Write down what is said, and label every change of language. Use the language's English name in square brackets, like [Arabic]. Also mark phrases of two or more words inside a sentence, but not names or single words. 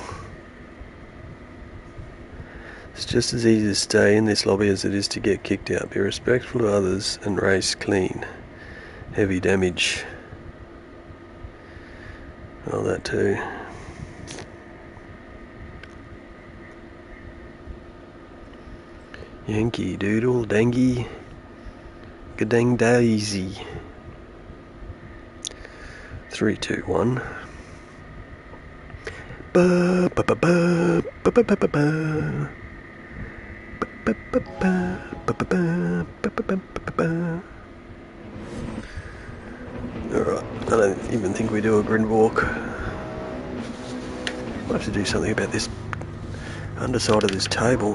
[English] It's just as easy to stay in this lobby as it is to get kicked out. Be respectful to others and race clean. Heavy damage. Oh, that too. Yankee Doodle Dangy Gadang Daisy. 3, 2, 1. Ba ba ba ba ba ba ba ba ba. Alright, I don't even think we do a grid walk. I'll have to do something about this underside of this table.